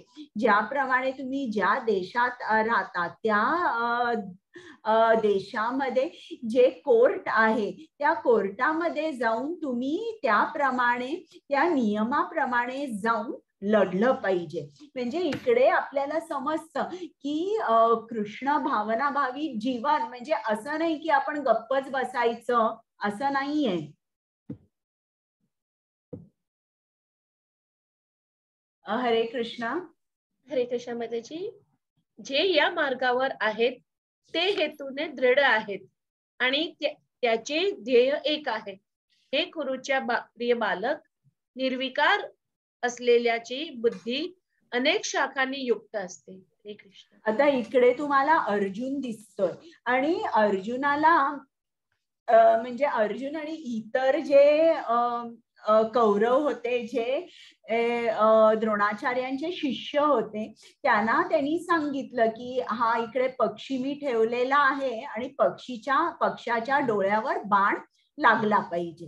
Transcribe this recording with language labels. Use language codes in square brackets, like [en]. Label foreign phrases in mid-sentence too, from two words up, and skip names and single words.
[mr] ज्याप्रमाणे तुम्ही ज्या देशात राहतात त्या देशामध्ये जे कोर्ट आहे त्या कोर्टामध्ये जाऊन तुम्ही त्याप्रमाणे, त्या नियमाप्रमाणे जाऊन लढलं पाहिजे. म्हणजे इकडे आपल्याला समजतं की कृष्ण भावनाभावी जीवन म्हणजे असं नाही की आपण गप्पच बसायचं, असं नाहीये. हरे कृष्णा. हरे कृष्णा माताजी. जे या मार्गावर आहेत ते हेतूने दृढ आहेत आणि त्याचे ध्येय एक आहे. हे कुरुच्या प्रिय बालक, निर्विकार असलेल्याची बुद्धी अनेक शाखांनी युक्त असते. हरे कृष्ण. आता इकडे तुम्हाला अर्जुन दिसतोय आणि अर्जुनाला म्हणजे अर्जुन आणि इतर जे कौरव होते, जे द्रोणाचार्यांचे शिष्य होते, त्यांनी सांगितलं की हा इकडे पक्षी मी ठेवलेला आहे आणि पक्षाच्या डोळ्यावर बाण लागला पाहिजे.